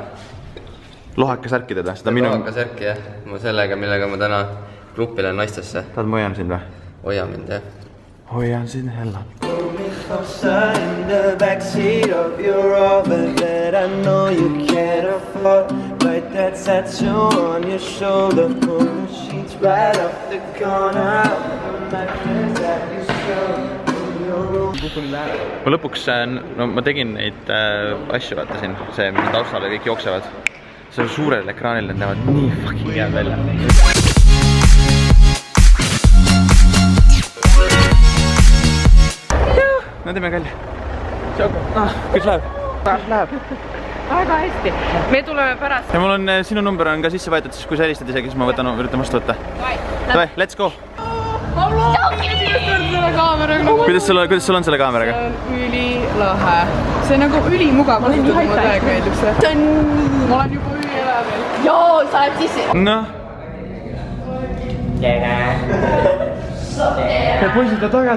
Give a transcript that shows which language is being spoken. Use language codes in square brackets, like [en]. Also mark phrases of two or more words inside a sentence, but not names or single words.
[et] Lohaka särki teed või? Seda minu... Lohaka särki, jah. Ma sellega, millega ma täna grupile naistesse. Tahad ma hoian sind või? Hoia mind, jah. Hoian sind hella. [en] In the backseat of your Rover that I know you can't afford. Write that tattoo on your shoulder. Pull the sheets right off the corner of the mattress that you stole. [et] ma lõpuks, no ma tegin neid asju, vaata siin, see, mida taustale kõik jooksevad. See suurel ekraanil need näevad nii fucking head välja. No teeme kalli. Kuidas läheb? Läheb. Väga hästi. Me tuleme pärast. Ja mul on, sinu number on ka sisse võetud, siis kui sa helistad isegi, siis ma üritan vastu võtta. [en] Davai, let's go! [et] Kuidas sul on selle kaameraga? See on ülilahe. See on nagu ülimugav kasutada, mulle täiega meeldib see. Ma olen juba ülielav veel. Joo, sa oled sisse. Noh. Ja poisid on tagasi.